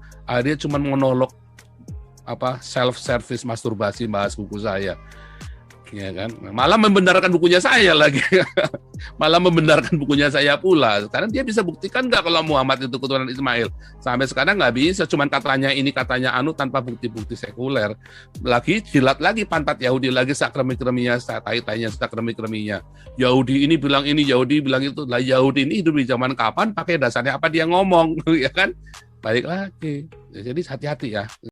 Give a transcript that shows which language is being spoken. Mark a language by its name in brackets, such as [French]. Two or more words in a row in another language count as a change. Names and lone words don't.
[Indonesian] Dia cuma monolog [English] self service [Indonesian] masturbasi bahas buku saya. Ya kan, malah membenarkan bukunya saya lagi, malah membenarkan bukunya saya pula. Karena dia bisa buktikan nggak kalau Muhammad itu keturunan Ismail? Sampai sekarang nggak bisa, cuman katanya ini katanya anu tanpa bukti-bukti sekuler. Lagi jilat lagi pantat Yahudi lagi sakremi-kreminya, tai-tainya sakremi-kreminya. Yahudi ini bilang ini, Yahudi bilang itu. Lah Yahudi ini hidup di zaman kapan? Pakai dasarnya apa dia ngomong, ya kan? Balik lagi. Jadi hati-hati ya.